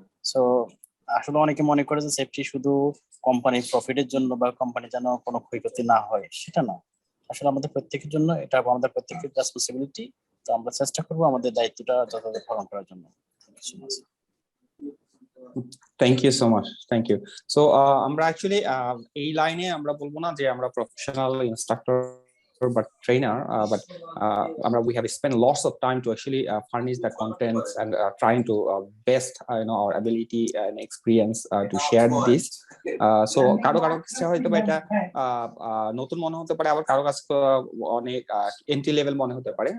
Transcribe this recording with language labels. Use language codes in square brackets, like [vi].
[bn] So আসলে অনেকে মনে করে যে সেফটি শুধু কোম্পানির প্রফিটের জন্য বা কোম্পানি যেন কোনো ক্ষয়ক্ষতি না হয়, সেটা না। আসলে আমাদের প্রত্যেকের জন্য এটা আমাদের প্রত্যেকের রেসপন্সিবিলিটি। তো আমরা চেষ্টা করবো আমাদের দায়িত্বটা যথাযথ পালন করার জন্য। [en] Thank you so much. Thank you. So [bn] আমরা [en] actually [bn] এই লাইনে আমরা বলবো না যে আমরা professional instructor [en] but trainer, but we have spent lots of time to actually furnish the contents and trying to best our ability and experience to share this. [bn] So কারো কাছে হয়তো এটা নতুন মনে হতে পারে, আবার কারো কাছে অনেক এন্ট্রি লেভেল মনে হতে পারে।